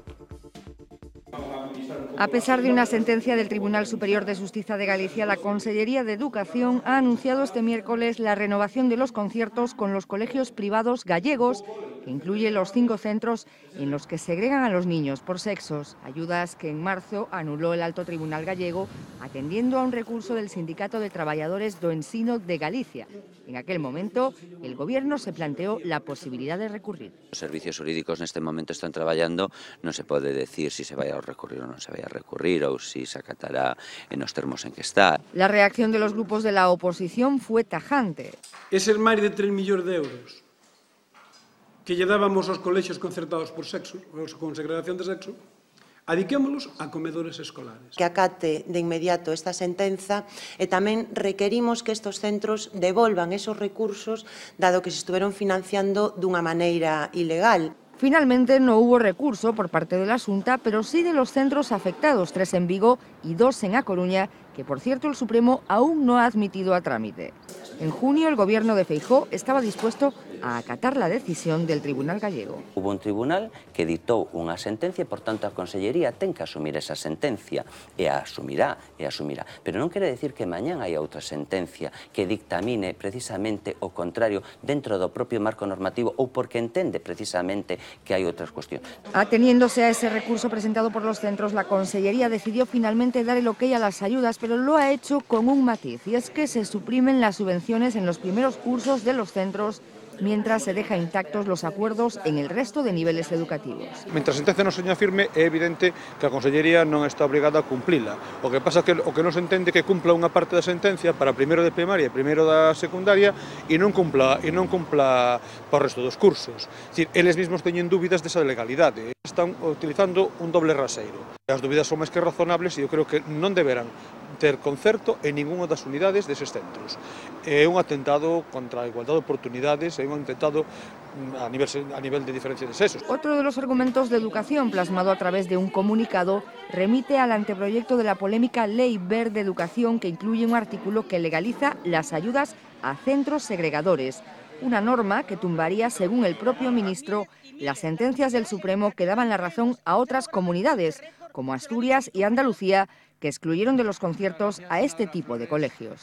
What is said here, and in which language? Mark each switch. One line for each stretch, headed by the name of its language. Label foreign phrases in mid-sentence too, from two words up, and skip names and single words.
Spanish: A pesar de una sentencia del Tribunal Superior de Justicia de Galicia, la Consellería de Educación ha anunciado este miércoles la renovación de los conciertos con los colegios privados gallegos, que incluye los 5 centros en los que segregan a los niños por sexos, ayudas que en marzo anuló el Alto Tribunal gallego, atendiendo a un recurso del Sindicato de Trabajadores do Ensino de Galicia. En aquel momento, el Gobierno se planteó la posibilidad de recurrir.
Galician: Os servicios jurídicos neste momento están traballando, non se pode decir si se vai a recurrir ou non se vai a recurrir, ou si se acatará en os termos en que está.
Spanish: La reacción de los grupos de la oposición fue tajante.
Galician: Eses máis de 3 millóns de euros que lle dábamos aos colexios concertados por sexo, con segregación de sexo, adiquémolos a comedores escolares. Que acate de inmediato esta sentenza, e tamén requerimos que estes centros devolvan esos recursos, dado que se estuveron financiando dunha maneira ilegal.
Spanish: Finalmente no hubo recurso por parte de la Xunta, pero sí de los centros afectados, 3 en Vigo y 2 en A Coruña, que por cierto el Supremo aún no ha admitido a trámite. En junio el Gobierno de Feijóo estaba dispuesto a acatar la decisión del Tribunal gallego. Hubo un tribunal
Galician: que dictou unha sentencia, por tanto a Consellería ten que asumir esa sentencia, e a asumirá. Pero non quere decir que mañán hai outra sentencia que dictamine precisamente o contrario dentro do propio marco normativo, ou porque entende precisamente que hai outras cuestións.
Spanish: Ateniéndose a ese recurso presentado por los centros, la Consellería decidió finalmente dar el ok a las ayudas, pero lo ha hecho con un matiz, y es que se suprimen las subvenciones en los primeros cursos de los centros, mientras se deja intactos los acuerdos en el resto de niveles educativos.
Galician: Mientras a sentencia non seña firme, é evidente que a Consellería non está obrigada a cumplila. O que pasa é que o que non se entende que cumpla unha parte da sentencia para primeiro de primaria e primeiro da secundaria e non cumpla para o resto dos cursos.
Spanish: Es decir,
Galician: eles mesmos teñen dúbidas desa legalidade. Están utilizando un doble raseiro. As dúbidas son máis que razonables e eu creo que non deberán ter concerto en ningunha das unidades deses centros. É un atentado contra a igualdade de oportunidades, é un atentado a nivel de diferencia de sexos.
Spanish: Otro de los argumentos de educación, plasmado a través de un comunicado, remite al anteproyecto de la polémica Ley Wert de Educación, que incluye un artículo que legaliza las ayudas a centros segregadores. Una norma que tumbaría, según el propio ministro, las sentencias del Supremo que daban la razón a otras comunidades, como Asturias y Andalucía, que excluyeron de los conciertos a este tipo de colegios.